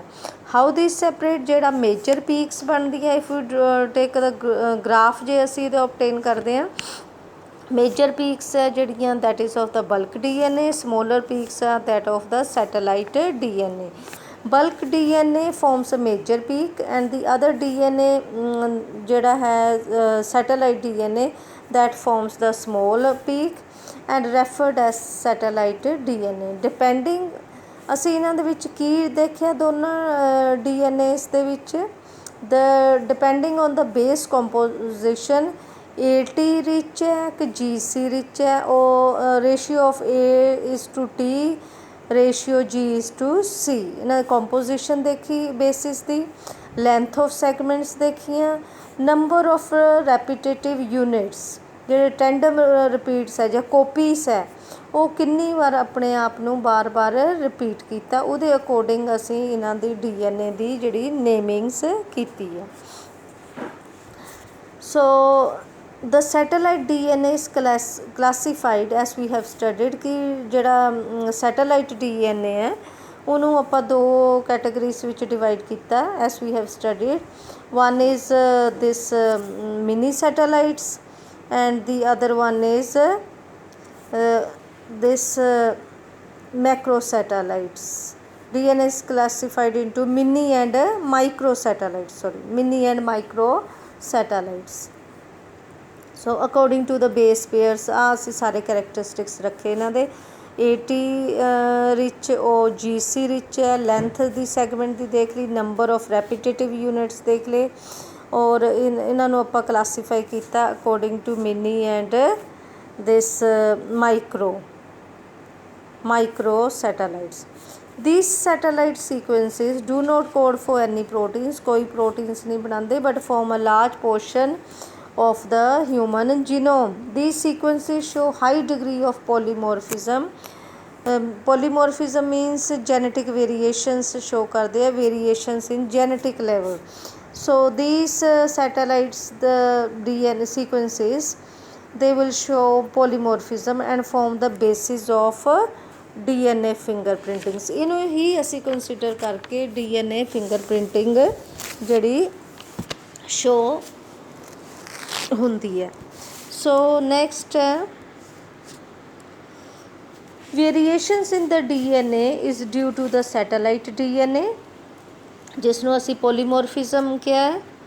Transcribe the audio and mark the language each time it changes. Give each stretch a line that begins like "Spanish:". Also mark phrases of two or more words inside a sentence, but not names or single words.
English: how this separate, ਜਿਹੜਾ major peaks ਬਣਦੀਆਂ if you take the graph
Punjabi: ਜੇ ਅਸੀਂ ਇਹਦਾ ਓਬਟੇਨ ਕਰਦੇ ਹਾਂ,
English: major peaks
Punjabi: ਹੈ ਜਿਹੜੀਆਂ
English: that is of the bulk DNA, smaller peaks ਆ that of the satellite DNA। bulk DNA forms a major peak and the other DNA
Punjabi: ਜਿਹੜਾ ਹੈ
English: satellite DNA that forms the small peak and referred as satellite DNA।
Punjabi: ਡਿਪੈਂਡਿੰਗ ਅਸੀਂ ਇਹਨਾਂ ਦੇ ਵਿੱਚ ਕੀ ਦੇਖਿਆ ਦੋਨਾਂ DNAs ਦੇ ਵਿੱਚ,
English: depending on the base composition AT rich
Punjabi: ਹੈ ਕਿ
English: GC rich
Punjabi: ਹੈ, ਉਹ
English: ratio of A:T ratio G:C.
Punjabi: ਇਹਨਾਂ ਦੀ ਕੰਪੋਜੀਸ਼ਨ ਦੇਖੀ ਬੇਸਿਸ ਦੀ,
English: length of segments
Punjabi: ਦੇਖੀਆਂ,
English: number of repetitive units
Punjabi: ਜਿਹੜੇ
English: tandem repeats
Punjabi: ਹੈ ਜਾਂ ਕੋਪੀਸ ਹੈ ਉਹ ਕਿੰਨੀ ਵਾਰ ਆਪਣੇ ਆਪ ਨੂੰ ਬਾਰ-ਬਾਰ ਰਿਪੀਟ ਕੀਤਾ, ਉਹਦੇ ਅਕੋਰਡਿੰਗ ਅਸੀਂ ਇਹਨਾਂ ਦੀ DNA ਦੀ ਜਿਹੜੀ ਨੇਮਿੰਗਸ ਕੀਤੀ ਹੈ।
English: ਸੋ the satellite DNA is classified as we have studied
Punjabi: ਕਿ ਜਿਹੜਾ ਸੈਟੇਲਾਈਟ DNA ਹੈ ਉਹਨੂੰ ਆਪਾਂ ਦੋ ਕੈਟਾਗਰੀਜ਼ ਵਿੱਚ ਡਿਵਾਈਡ ਕੀਤਾ
English: as we have studied. One is this mini satellites and the other one is this macro satellites. DNA is classified into mini and micro satellites, mini and micro satellites.
Punjabi: ਸੋ
English: according to the base pairs
Punjabi: ਆ ਅਸੀਂ ਸਾਰੇ ਕਰੈਕਟਰਿਸਟਿਕਸ ਰੱਖੇ ਇਹਨਾਂ ਦੇ।
English: AT rich
Punjabi: ਉਹ
English: GC rich
Punjabi: ਹੈ, ਲੈਂਥ ਦੀ ਸੈਗਮੈਂਟ ਦੀ ਦੇਖ ਲਈ,
English: number of repetitive units
Punjabi: ਦੇਖ ਲਏ, ਔਰ ਇਹਨਾਂ ਨੂੰ ਆਪਾਂ ਕਲਾਸੀਫਾਈ ਕੀਤਾ
English: according to mini and this micro satellites. These satellite sequences do not code for any proteins,
Punjabi: ਕੋਈ proteins ਨਹੀਂ ਬਣਾਉਂਦੇ,
English: but form a large portion of the human genome. These sequences show high degree of polymorphism. Polymorphism means genetic variations show
Punjabi: ਕਰਦੇ ਆ,
English: variations in genetic level. So these satellites, the DNA sequences, they will show polymorphism and form the basis of DNA fingerprinting।
Punjabi: ਇਹਨੂੰ ਹੀ ਅਸੀਂ ਕੰਸੀਡਰ ਕਰਕੇ
English: DNA fingerprinting
Punjabi: ਜਿਹੜੀ ਸ਼ੋ ਹੁੰਦੀ ਹੈ।
English: so next ਹੈ variations in the DNA is due to the satellite DNA,
Punjabi: ਜਿਸ ਨੂੰ ਅਸੀਂ ਪੋਲੀਮੋਰਫਿਜ਼ਮ ਕਿਹਾ ਹੈ।